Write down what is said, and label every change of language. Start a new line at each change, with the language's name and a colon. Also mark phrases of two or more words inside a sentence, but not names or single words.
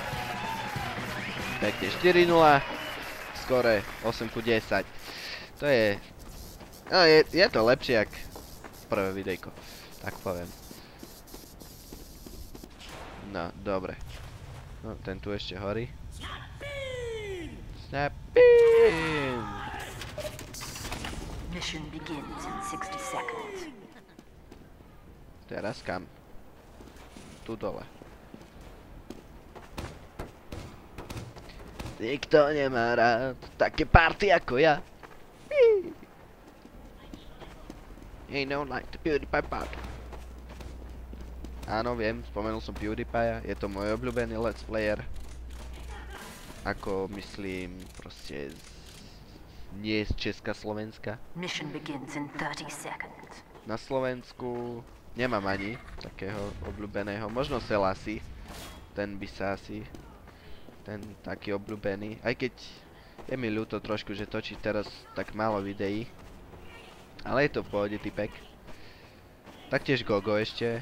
Slovak: Pekne 4-0. Skore 8-10. To je... No, je to lepšie, jak prvé videjko. Tak poviem. No, dobre. No, ten tu ešte horí. Snap-in!
English: Mission begins in 60 seconds.
Slovak: Teraz kam? Tu dole. Nikto nemá rád také party ako ja.
English: Ain't no like the PewDiePie party.
Slovak: Áno, viem, spomenul som PewDiePie, je to môj obľúbený
English: let's player.
Slovak: Ako myslím, proste nie z Česka, Slovenska.
English: Mission begins in 30 seconds.
Slovak: Na Slovensku nemám ani takého obľúbeného, možno Selassie. Ten by sa asi, ten taký obľúbený. Aj keď je mi ľúto trošku, že točí teraz tak málo videí. Ale je to v pohode typek. Taktiež Gogo ešte.